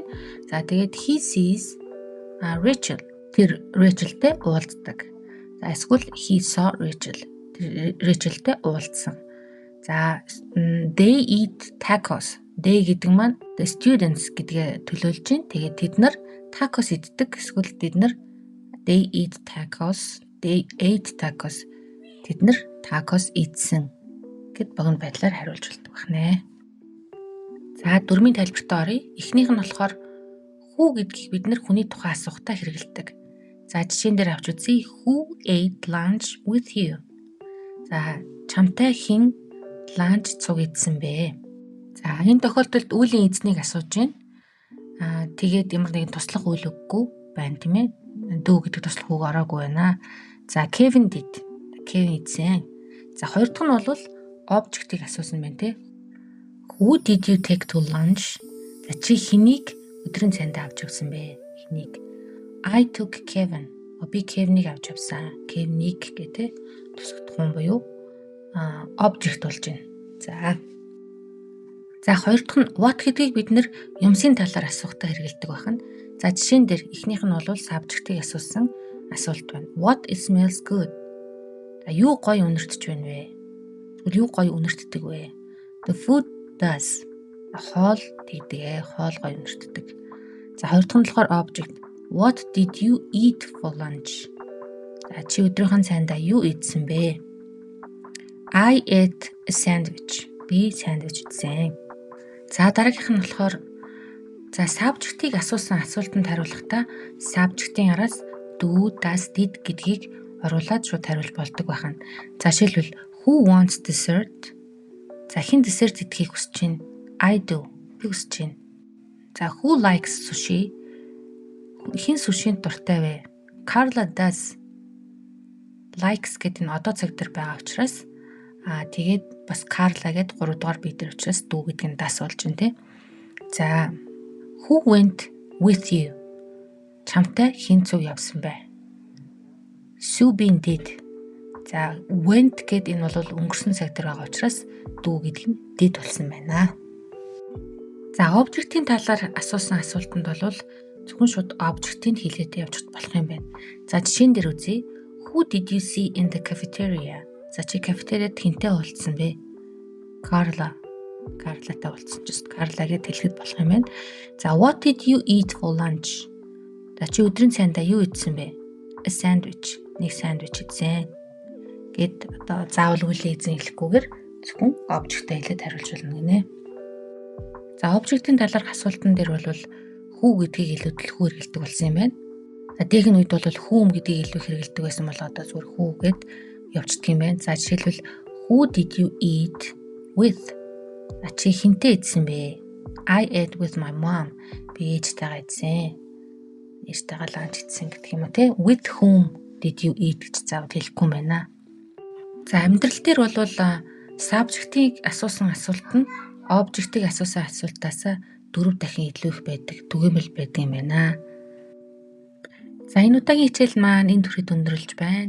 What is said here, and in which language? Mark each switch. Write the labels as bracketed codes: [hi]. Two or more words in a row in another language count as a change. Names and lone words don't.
[mn] За тэгээд [en] he sees Rachel. [mn] Тэр Rachel-тэй уулздаг. За эсвэл [en] he saw Rachel. [mn] Тэр Rachel-тэй уулзсан. За [en] they eat tacos. [mn] They гэдэг маань [en] the students [mn] гэдгээ төлөөлж байна. Тэгээд тэд нар tacos иддэг. Эсвэл тэд нар [en] they eat tacos. They ate tacos. [mn] Тэд нар tacos идсэн гэд богино байдлаар хариулж болдог байна. За дүрмийн тайлбартаа оръё. Эхнийх нь болохоор who гэдгийг бид нар хүний тухай асуухтаа хэрэгэлдэг. За жишээн дээр авч үзье. [en] Who ate lunch with you? [mn] За чамтай хэн ланч цуг идсэн бэ? За энэ тохиолдолд үлийн эзнийг асууж байна. Тэгээд ямар нэгэн туслах үйл үггүй байна тийм ээ. Дүү гэдэг туслах үг ороогүй байна. За [en] Kevin did. [mn] Kevin идсэн. За хоёр дахь нь бол object-ийг асуусан байна тийм. [en] Who did you take to lunch? [mn] За чи хэнийг өдрийн цайнд авч явсан бэ? Хэнийг? [en] I took Kevin. [mn] Би Kevin-ийг авч явсан. Kevin-ийг гэдэг тусагдахуун буюу object болж байна. За хоёр дахь нь what гэдгийг бид нэр юмсын талаар асуухтаа хэрэгэлдэг байна. За жишээн дээр эхнийх нь бол subject-ийг асуусан асуулт байна. [en] What smells good? [mn] За юу гоё үнэртэж байна вэ? Юу гоё үнэртдэг вэ? [en] The food does. [mn] Хоол тэгдэг. Хоол гоё үнэртдэг. За хоёр дахь нь болохоор object. [en] What did you eat for lunch? [mn] За чи өдрийнхөө цайндаа юу идсэн бэ? [en] I ate a sandwich. [mn] Би сандвич идсэн. За дараагийнх нь болохоор за subject-ийг асуусан асуултанд хариулахдаа subject-ийн араас [en] do, does, did [mn] гэдгийг оруулаад шууд хариулж болдог байна. За жишээлбэл [en] who wants dessert? [mn] За хэн dessert идэхийг хүсэж байна? [en] I do. [mn] Би хүсэж байна. [en] За who likes sushi? [mn] Хэн сушинд дуртай вэ? [en] Carla does. [mn] Likes гэдэг нь одоо цаг дээр байгаа учраас тэгээд бас Carla гэдэг 3 дугаар бие дээр учраас дүү гэдэг нь дас болж байна тий. [en] За who went with you? [mn] Чамтай хэн цуг явсан бэ? [en] Subin did. [mn] За went гэдэг энэ бол өнгөрсөн цаг дээр байгаа учраас дүү гэдэг нь did болсон байна. За object-ийн талаар асуусан асуултанд бол зөвхөн шууд object-ийг хэлээд явж болох юм байна. За жишээн дээр үзье. [en] Who did you see in the cafeteria? [mn] За чи кафетериад хэнтэй уулзсан бэ? Carla. Carla-тай уулзсан ч Carla гэд хэлэхэд болох юм байна. [en] За what did you eat for lunch? [mn] За чи өдрийн цайндаа юу идсэн бэ? [en] A sandwich. [mn] Нэг сандвич идсэн. Гэд одоо заавал үлийн эзэн хэлэхгүйгээр зөвхөн object-тэй хэлээд хариулж болно гинэ. За object-ийн талаарх асуултан дээр бол who гэдгийг илүү төлхөө хэрэгэлдэг болсон юм байна. За дээхэн үед бол whom гэдгийг илүү хэрэглэдэг байсан бол одоо зүгээр who гэд явчихдаг юм байна. За жишээлбэл [en] who did you eat with? [mn] Чи хинтээ идсэн бэ? [en] I ate with my mom. [mn] Би ээжтэйгээ идсэн. Ээжтэйгээ ланч идсэн гэх юм уу те? [en] With whom did you eat [mn] гэж заавал хэлэхгүй юм байна. За амьдрал дээр бол subject-ийг асуусан асуулт нь object-ийг асуусан асуултаас 4 дахин илүү их байдаг, түгээмэл байдаг юм байна. За энэ удаагийн хичээл маань энэ төрөйд өндөрлөж байна.